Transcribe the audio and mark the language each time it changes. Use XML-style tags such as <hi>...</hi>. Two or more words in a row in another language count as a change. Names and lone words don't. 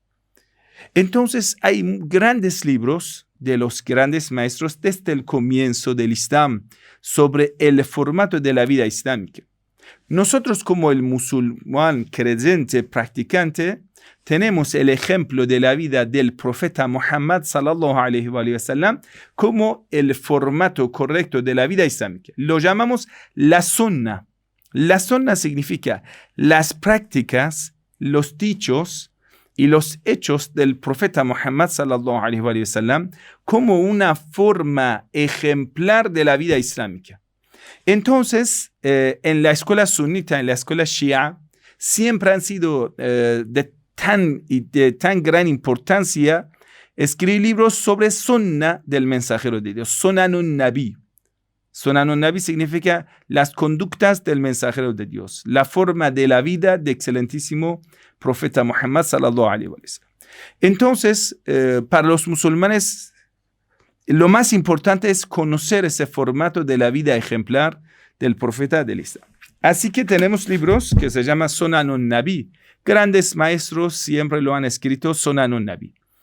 <es>Entonces hay grandes libros de los grandes maestros desde el comienzo del Islam sobre el formato de la vida islámica. Nosotros como el musulmán creyente, practicante, tenemos el ejemplo de la vida del profeta Muhammad</es> <ar>صلى الله عليه وسلم</ar> <es>como el formato correcto de la vida islámica. Lo llamamos la sunna. La sunna significa las prácticas, los dichos y los hechos del profeta Muhammad</es> <ar>صلى الله عليه وسلم</ar> <es>como una forma ejemplar de la vida islámica. Entonces, en la escuela sunita, en la escuela shia, siempre han sido de tan gran importancia escribir libros sobre sunna del mensajero de Dios, Sunanun Nabi. Sunanun Nabi significa las conductas del mensajero de Dios, la forma de la vida del excelentísimo profeta Muhammad</es> <ar>صلى الله عليه وسلم.</ar> <es>Entonces, para los musulmanes, lo más importante es conocer ese formato de la vida ejemplar del profeta del Islam. Así que tenemos libros que se llaman Sunanun Nabi. Grandes maestros siempre lo han escrito, Sunanun Nabi.</es>